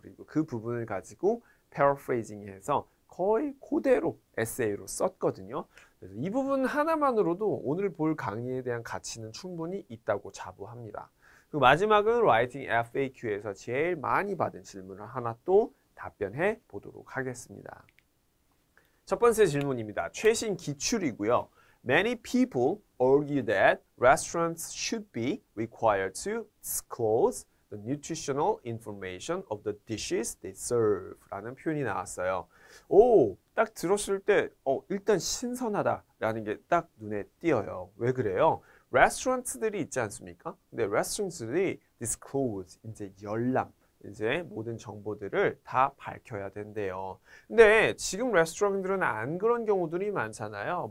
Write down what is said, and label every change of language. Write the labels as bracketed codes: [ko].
[ko] 그리고 그 부분을 가지고 패러프레이징해서 거의 그대로 에세이로 썼거든요. 그래서 이 부분 하나만으로도 오늘 볼 강의에 대한 가치는 충분히 있다고 자부합니다. 그리고 마지막은 라이팅 FAQ에서 제일 많이 받은 질문을 하나 또 답변해 보도록 하겠습니다. 첫 번째 질문입니다. 최신 기출이고요. [en] Many people argue that restaurants should be required to disclose the nutritional information of the dishes they serve [ko] 라는 표현이 나왔어요. 오, 딱 들었을 때 일단 신선하다라는 게 딱 눈에 띄어요. 왜 그래요? 레스토랑트들이 있지 않습니까? 근데 레스토랑트들이 disclose, 이제 열람, 이제 모든 정보들을 다 밝혀야 된대요. 근데 지금 레스토랑들은 안 그런 경우들이 많잖아요.